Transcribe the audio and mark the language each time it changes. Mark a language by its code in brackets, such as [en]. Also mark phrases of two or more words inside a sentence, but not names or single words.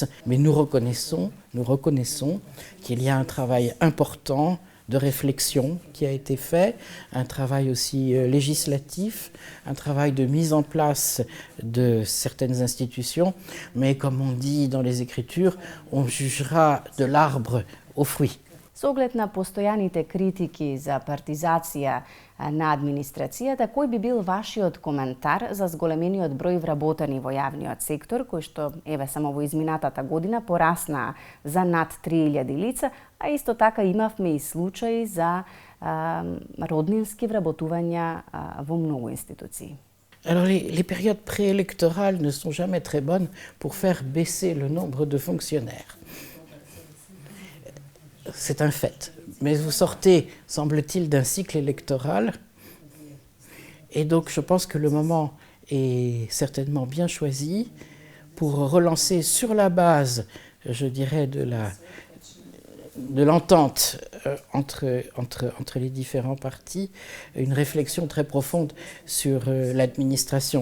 [fr] Mais nous reconnaissons qu'il y a un travail important de réflexion qui a été fait, un travail aussi législatif, un travail de mise en place de certaines institutions, mais comme on dit dans les Écritures, on jugera de l'arbre aux fruits. [mk] Со оглед на постојаните критики за партизација на администрацијата, кој би бил вашиот коментар за зголемениот број вработени во јавниот сектор, кој што еве само во изминатата година порасна за над 3000 лица, а исто така имавме и случаи за роднински вработувања во многу институции? [fr] Alors les périodes préélectorales ne sont jamais très bonnes pour faire baisser le nombre de fonctionnaires. C'est un fait. Mais vous sortez, semble-t-il, d'un cycle électoral. Et donc je pense que le moment est certainement bien choisi pour relancer sur la base, je dirais, de l'entente entre les différents partis, une réflexion très profonde sur l'administration.